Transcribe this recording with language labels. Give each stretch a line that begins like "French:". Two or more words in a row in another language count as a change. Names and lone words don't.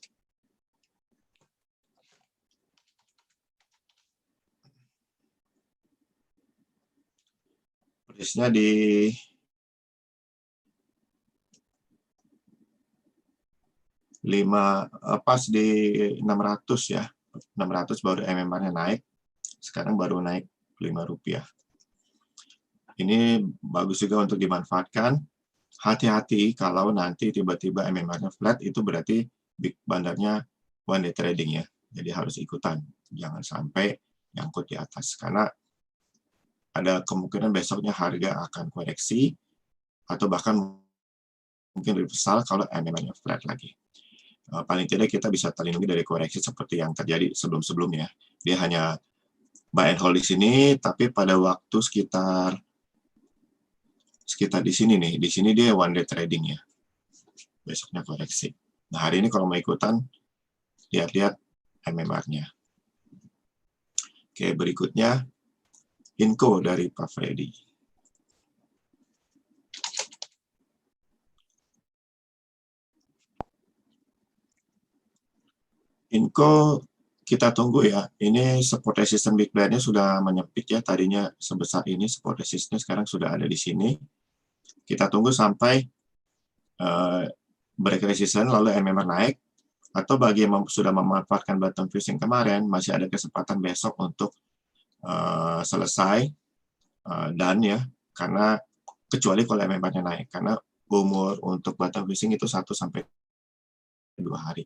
Indonesian: Persisnya di pas di 600 ya. 600 baru MMR-nya naik. Sekarang baru naik Rp5. Ini bagus juga untuk dimanfaatkan. Hati-hati kalau nanti tiba-tiba MMR-nya flat, itu berarti big bandarnya
English: one day trading
Indonesian: ya. Jadi harus ikutan. Jangan sampai nyangkut di atas. Karena ada kemungkinan besoknya harga akan koreksi, atau bahkan mungkin reversal kalau MMR-nya flat lagi. Paling tidak kita bisa terlindungi dari koreksi seperti yang terjadi sebelum-sebelumnya. Dia hanya
English: buy and hold
Indonesian: di sini, tapi pada waktu sekitar di sini nih, di sini dia
English: one day trading
Indonesian: ya, besoknya koreksi. Nah hari ini kalau mau ikutan, lihat-lihat MMR-nya. Oke, berikutnya Inco dari Pak Freddy. Inco kita tunggu ya, ini
English: support resistance big player-
Indonesian: nya sudah menyempit ya, tadinya sebesar ini
English: support resistance,
Indonesian: sekarang sudah ada di sini. Kita tunggu sampai
English: break resistance
Indonesian: lalu MMR naik, atau bagi yang sudah memanfaatkan
English: bottom fishing
Indonesian: kemarin, masih ada kesempatan besok untuk selesai dan ya, karena kecuali kalau MMR-nya naik, karena umur untuk
English: bottom fishing
Indonesian: itu 1-2 hari.